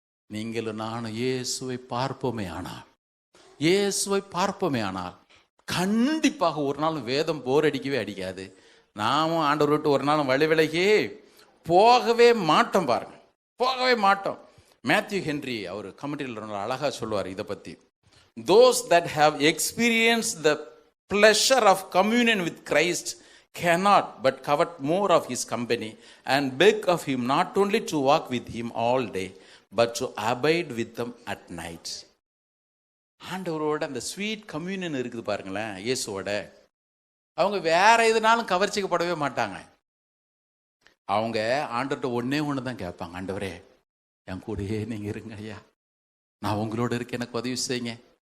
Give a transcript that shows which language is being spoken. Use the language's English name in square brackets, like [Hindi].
[Tamil] நீங்களும் நானும் இயேசுவை பார்ப்போமே ஆனால், இயேசுவை பார்ப்போமே ஆனால் கண்டிப்பாக ஒரு நாள் வேதம் போர் அடிக்கவே அடிக்காது. நாமும் ஆண்டவர் விட்டு ஒரு நாளும் வழி விலகி போகவே மாட்டோம் பாருங்க, போகவே மாட்டோம். மேத்யூ ஹென்றி அவர் கமெண்ட்ரியில் அழகாக சொல்லுவார் இதை பற்றி. [English] Those that have experience the pleasure of communion with Christ cannot but covet more of his company and beg of him not only to walk with him all day but to abide with them at night. [Tamil] ஆண்டவரோட அந்த sweet communion இருக்குது பாருங்களேன் இயேசுவோட. அவங்க வேற எதுனாலும் கவர்ச்சிக்கப்படவே மாட்டாங்க. அவங்க ஆண்டவர்கிட்ட ஒன்று தான் கேட்பாங்க, ஆண்டவரே என் கூடயே நீங்க இருங்க ஐயா, நான் உங்களோட இருக்க எனக்கு உதவி செய்யுங்க.